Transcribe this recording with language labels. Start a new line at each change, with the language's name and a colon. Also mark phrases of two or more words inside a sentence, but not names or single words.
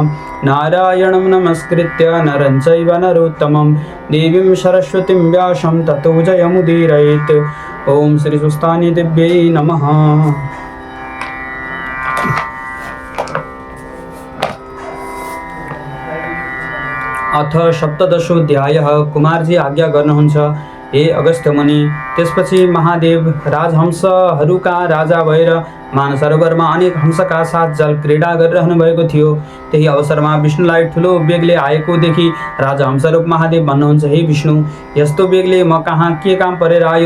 Sanskrit: नारायणं नमस्कृत्य नरं चैव नरोत्तमं देवीं सरस्वतीं व्यासं ततो जयमुदीरयेत्। ओम श्री सुस्तानी दिव्यै नमः। अथ सप्तदशोऽध्यायः।
Nepali: कुमारजी आज्ञा गर्नुहुन्छ हे अगस्त्य मुनि। त्यसपछि महादेव राजहंसहरूका राजा भएर मानसरोवरमा अनेक हंसका साथ जल क्रीडा गरिरहनु भएको थियो। त्यही अवसरमा विष्णुलाई ठुलो बेगले आएको देखि राजहंसरूप महादेव भन्नुहुन्छ, हे विष्णु, यस्तो बेगले म कहाँ के काम परेर आयो?